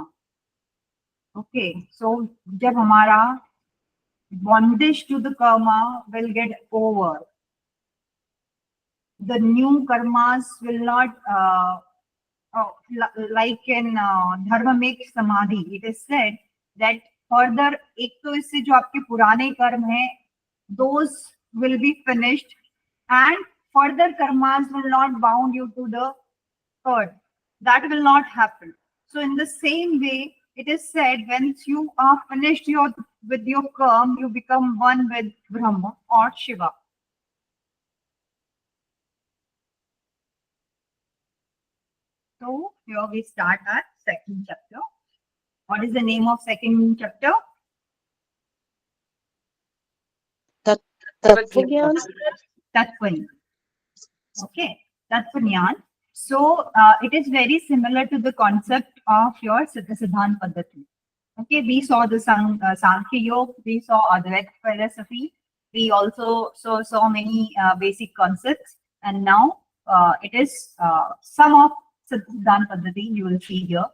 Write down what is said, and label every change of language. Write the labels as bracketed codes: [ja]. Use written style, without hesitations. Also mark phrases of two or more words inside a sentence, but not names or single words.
[en] Okay, so [hi] जब हमारा [en] bondage to the karma will get over, the new karmas will not like in Dharmamik Samadhi, it is said that further [hi] एक तो इससे जो आपके पुराने कर्म है, [en] those will be finished and further karmas will not bound you to the earth. That will not happen. So in the same way, it is said once you are finished with your karma, you become one with Brahma or Shiva. So here we start our second chapter. What is the name of second chapter? Tattvagyan. Tattvagyan. Okay, Tattvagyan. So it is very similar to the concept of your Siddha-Siddhanta Paddhati. Okay, we saw the Sankhya Yoga, we saw Advaita philosophy, we also saw many basic concepts, and now it is some of Siddha-Siddhanta Paddhati you will see here.